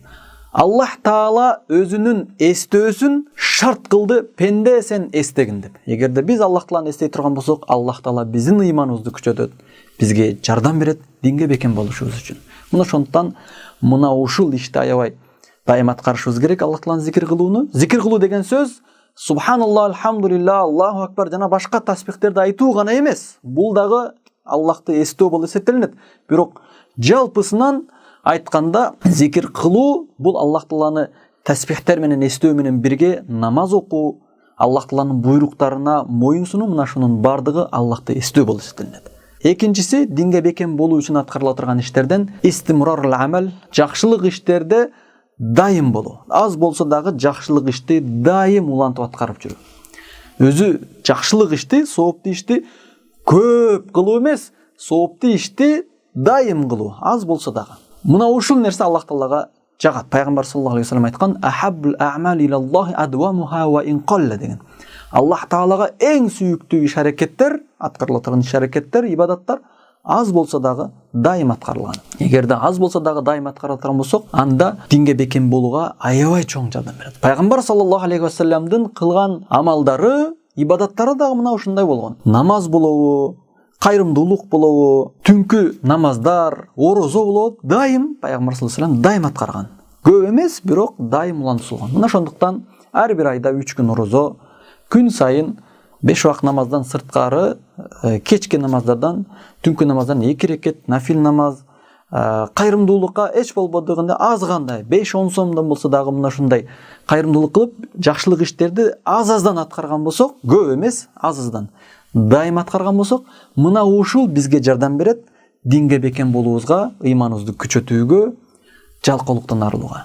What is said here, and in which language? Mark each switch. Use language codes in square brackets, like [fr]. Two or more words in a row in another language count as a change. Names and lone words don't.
[ky] Аллах Таала өзүнүн эстөөсүн шарт кылды, пенде сен эстегин деп. Эгерде биз Аллах Тааланы эстей турган болсок, Аллах Таала биздин ыйманыбызды күчөтөт, бизге жардам берет динге бекем болушубуз үчүн. Мына ошондуктан мына ушул ишти аябай дайым аткарышыбыз керек. Аллах Тааланы зикир кылууну. Зикир кылуу деген сөз [ar] سبحان الله، الحمد لله، الله أكبر [ky] жана башка тасбихтерди айтуу гана эмес. Бул дагы Аллахты эстөө болуп эсептелинет. Бирок жалпысынан айтканда зикир кылуу бул Аллах Тааланы тасбихтер менен эстөө менен бирге намаз окуу, Аллах Тааланын буйруктарына моюн сунуу, мына шунун бардыгы Аллахты эстөө болуп эсептелинет. Экинчиси динге бекем болуу үчүн аткарыла турган иштерден [ar] استمرار العمل, [ky] жакшылык иштерде дайым болуу. Аз болсо дагы жакшылык ишти дайым улантып аткарып жүрүү. Өзү жакшылык ишти, сооптуу ишти көп кылуу эмес, сооптуу ишти дайым кылуу, аз болсо дагы. Мына ушул нерсе Аллах Таалага жагат. Пайгамбар [ar] صلى الله عليه وسلم [ky] айткан: [ar] "أحب الأعمال إلى الله أدومها وإن قل" [ky] деген. Аллах Таалага эң сүйүктүү иш-аракеттер, аткарыла турган иш-аракеттер, ибадаттар аз болсо дагы дайым аткарылган. Эгерде аз болсо дагы дайым аткарыла турган болсок, анда динге бекем болууга аябай чоң жардам берет. Пайгамбар [ar] صلى الله عليه وسلم [ky] кылган амалдары, ибадаттары дагы мына ушундай болгон. Намаз болобу, кайрымдуулук болобу, түнкү намаздар, орозо болобу, дайым Пайгамбар [ar] صلى الله عليه وسلم [ky] дайым аткарган. Көп эмес, бирок дайым улантылган. Мына ошондуктан ар бир айда 3 күн орозо, күн сайын 5 убакыт намаздан сырткары, кечки намаздардан, түнкү намаздан 2 рекет нафил намаз, кайрымдуулукка эч болбодугунда аз гандай 5-10 сомдон болсо дагы мына ушундай кайрымдуулук кылып, жакшылык иштерди аз-аздан аткарган болсок, көп эмес, аз-аздан дайым аткарган болсок, мына ушул бизге жардам берет динге бекем болуубузга, ыйманыбызды күчөтүүгө, жалкоолуктан арылууга.